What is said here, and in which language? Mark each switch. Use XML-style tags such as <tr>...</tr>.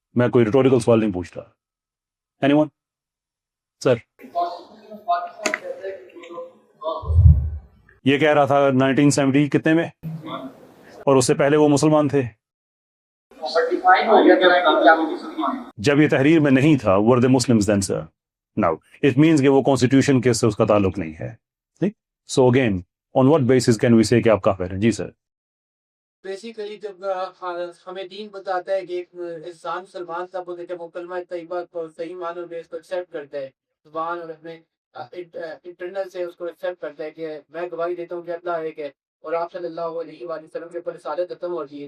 <ur>میں کوئی ریٹوریکل سوال نہیں پوچھ رہا.</ur> <en>Anyone?</en> <ur>سر یہ کہہ رہا تھا 1970 کتنے میں، اور اس سے پہلے وہ مسلمان تھے. جب یہ تحریر میں نہیں تھا</ur> <en>were they Muslims then sir? No. It means</en> <ur>کہ وہ کانسٹیٹیوشن کے سے اس کا تعلق نہیں ہے. ٹھیک.</ur> <en>So again, on what basis can we say</en> <ur>کہ آپ کافر ہیں؟ جی سر. بیسیکلی جب ہمیں دین بتاتا ہے کہ ایک انسان مسلمان تب ہوتا ہے جب وہ کلمہ طیبہ کو صحیح معنوں میں اس کو ایکسیپٹ کرتا ہے، زبان اور اپنے انٹرنل سے اس کو ایکسیپٹ کرتا ہے کہ میں گواہی دیتا ہوں کہ اللہ ایک ہے اور آپ صلی اللہ علیہ وآلہ وسلم کے اوپر رسالت ختم ہوتی ہے.</ur>